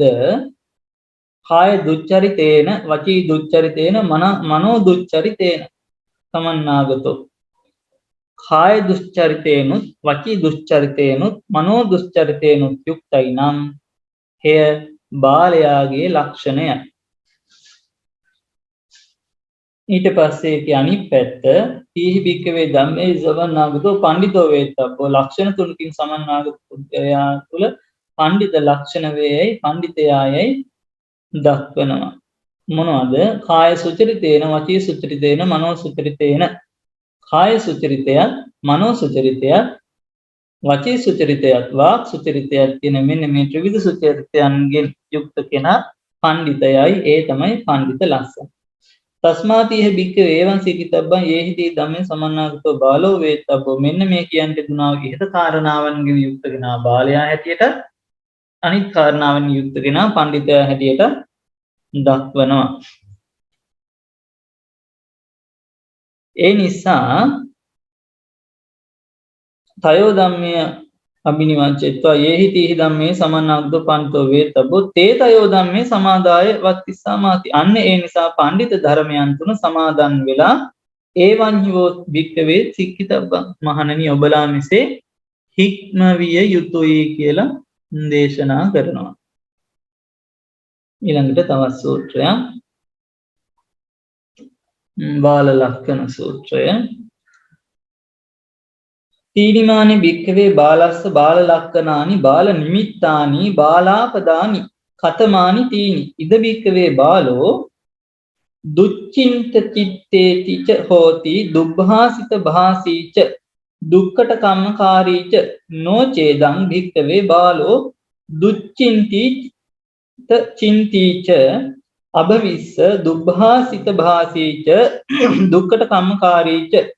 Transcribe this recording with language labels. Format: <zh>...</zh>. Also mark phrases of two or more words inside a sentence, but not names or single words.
<pi>කාය දුච්චරිතේන වචී දුච්චරිතේන මනෝ දුච්චරිතේන සමන්නාගතෝ.</pi> <si>කාය දුස්චරිතේනුත් වචී දුස්චරිතේනුත් මනෝ දුස්චරිතේනුත් යුක්තයි නම් එය බාලයාගේ ලක්ෂණයයි. ඊට පස්සේ ඒකේ අනිත් පැත්ත</si> <pi>තීහි භික්ඛවේ ධම්මේ සමන්නාගතෝ පණ්ඩිතෝ වේතබ්බෝ</pi> <si>ලක්ෂණ 3කින් සමන්නාගත පුද්ගලයා තුළ පණ්ඩිත ලක්ෂණ වේයයි පණ්ඩිතයායයි දක්වනවා. මොනවද?</si> <pi>කාය සුචරිතේන වචී සුචරිතේන මනෝ සුචරිතේන.</pi> <si>කාය සුචරිතයත් මනෝ සුචරිතයත් වචී සුචරිතයත් වාක් සුචරිතයත් කියන මෙන්න මේ ත්‍රිවිධ සුචරිතයන්ගෙන් යුක්ත කෙනා පණ්ඩිතයයි. ඒ තමයි පණ්ඩිත ලක්ෂණ.</si> <pi>තස්මාතිහ භික්ඛවේ එවං සිකිතබ්බං යේහිදී ධම්මේ සමන්නාගතෝ බාලෝ වේතබ්බෝ.</pi> <si>මෙන්න මේ කියන්ට දුනා ඉහත කාරණාවන්ගෙන් යුක්ත කෙනා බාලයා හැටියට අනිත් කාරණාවන් යුක්ත කෙනා පණ්ඩිතයා හැටියට දක්වනවා. ඒ නිසා</si> <pi>තයෝ ධම්මය අබිනිවංචෙත්වා යේහි තීහි ධම්මේ සමන්නාගතෝ පණ්ඩිතෝ වේතබ්බෝ තේ තයෝ ධම්මේ සමාදාය වත්තිස්සාමාති.</pi> <si>අන්න ඒ නිසා පණ්ඩිත ධර්මයන් තුන සමාදන් වෙලා</si> <pi>ඒවං හිවෝ භික්ඛවේ සික්ඛිතබ්බං</pi> <si>මහණනි ඔබලා මෙසේ හික්මවිය යුතුයි කියලා දේශනා කරනවා. ඊළඟට තවත් සූත්‍රයක් බාල ලක්ඛන සූත්‍රය.</si> <pi>තීනිමානි භික්ඛවේ බාලස්ස බාල ලක්ඛනානි බාල නිමිත්තානි බාලාපදානි කතමානි තීනි ඉද භික්ඛවේ බාලෝ දුච්චින්ත චිත්තේතිච හෝති දුබ්භාසිත භාසීච දුක්ඛට කම්මකාරීච නොචේදං භික්ඛවේ බාලෝ දුච්චින්ති චින්තිච අභවිස්ස දුබ්භාසිත භාසීච දුක්ඛට කම්මකාරීච</pi>